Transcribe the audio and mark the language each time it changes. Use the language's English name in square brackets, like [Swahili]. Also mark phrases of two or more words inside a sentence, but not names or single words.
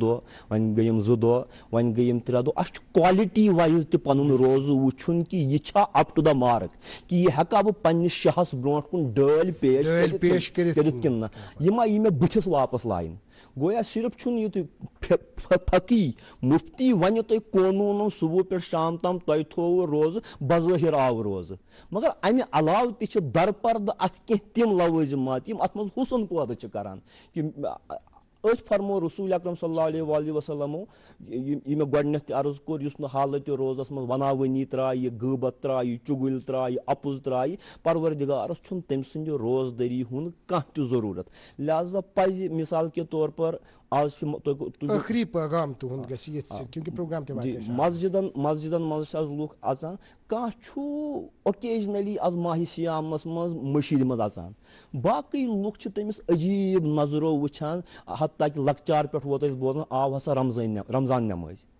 [Kashmiri] دۄہ وۄنۍ گٔیِم 2 دۄہ وۄنۍ گٔیِم 3 دۄہ اسہِ چھُ [English] quality wise [Kashmiri] تہِ پنُن روزٕ وٕچھُن کہ یہِ چھا [English] up to the mark [Kashmiri] کہ یہِ ہٮ۪کا بہٕ پننِس شہس برونٛٹھ کُن ڈٲلۍ پیش کٔرِتھ کِنہٕ نہ یہِ ما یی مےٚ بٕتھِس واپس لاینہٕ گویا صرف چھُنہٕ یہِ فقی مفتی ونہِ تۄہہِ قونوٗنن صبح پٮ۪ٹھ شام تام تۄہہِ تھوٚوُ روزٕ بظٲہر آو روزٕ مگر امہِ علاوٕ تہِ چھِ درپردٕ اتھ کینٛہہ تِم لوٲزِمات یِم اتھ منٛز حُسن پٲدٕ چھِ کران کہ أتھۍ فرمو رسول اکرم [Arabic] صلی اللہ علیہ وآلہ وسلمو [Kashmiri] یہ مےٚ گۄڈنٮ۪تھ تہِ عرض کوٚر یُس نہٕ حالتِ روزس منٛز وناوٲنی ترٛایہِ غٲبت ترٛایہِ چُگٕلۍ ترٛایہِ اپُز ترٛایہِ پروردگارس چھُنہٕ تٔمۍ سٕنٛدِ روزدٔری ہُنٛد کانٛہہ تہِ ضروٗرت لہذا پزِ [Urdu] مثال کے طور پر [Kashmiri] آز ٲخری پیغام تُہُنٛد گژھِ ییٚتھۍ سۭتۍ کیونکہ پروگرام تہِ واتہِ مسجدن منٛز چھِ آز لُکھ اژان کانٛہہ چھُ اوکیجنلی آز ماہ سیامس منٛز مٔشیٖد منٛز اژان باقٕے لُکھ چھِ تٔمِس عجیٖب نظرو وٕچھان حتیٰ کہِ لۄکچار پٮ۪ٹھ ووت اَسہِ بوزان آو ہسا رمضان نٮ۪مٲزِ